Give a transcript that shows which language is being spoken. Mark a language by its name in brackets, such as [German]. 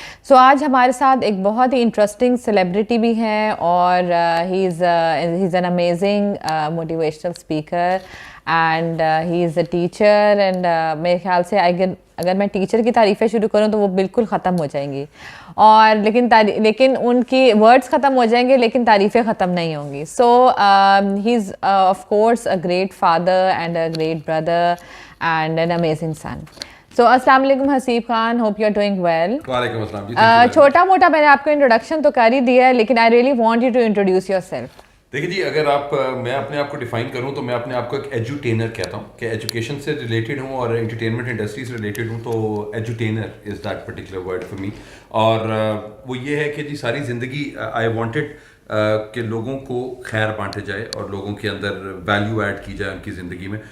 [Urdu] سو آج ہمارے ساتھ ایک بہت ہی انٹرسٹنگ سیلیبریٹی بھی ہیں اور [English] He is an amazing motivational speaker and he is a teacher. [Urdu] And میرے خیال سے اگر میں ٹیچر کی تعریفیں شروع کروں تو وہ بالکل ختم ہو جائیں گی، اور لیکن ان کی ورڈز ختم ہو جائیں گے لیکن تعریفیں ختم نہیں ہوں گی. [English] So he is of course a great father and a great brother and an amazing son. So السلام علیکم Haseeb Khan, hope you are doing well. [Urdu] وعلیکم السلام جی. چھوٹا موٹا میں نے آپ کو انٹروڈکشن تو کر ہی دیا ہے، لیکن [English] I really want you to introduce yourself. [Urdu] دیکھیے جی، اگر میں اپنے آپ کو ڈیفائن کروں تو میں اپنے آپ کو ایک ایجوٹینر کہتا ہوں کہ ایجوکیشن سے ریلیٹڈ ہوں اور انٹرٹینمنٹ انڈسٹری سے ریلیٹڈ ہوں. تو [English] Edutainer is that particular word for me. [Urdu] اور وہ یہ ہے کہ جی ساری زندگی [English] I wanted [Urdu] کہ لوگوں کو خیر بانٹے جائے اور لوگوں کے اندر ویلیو ایڈ کی جائے ان کی زندگی میں.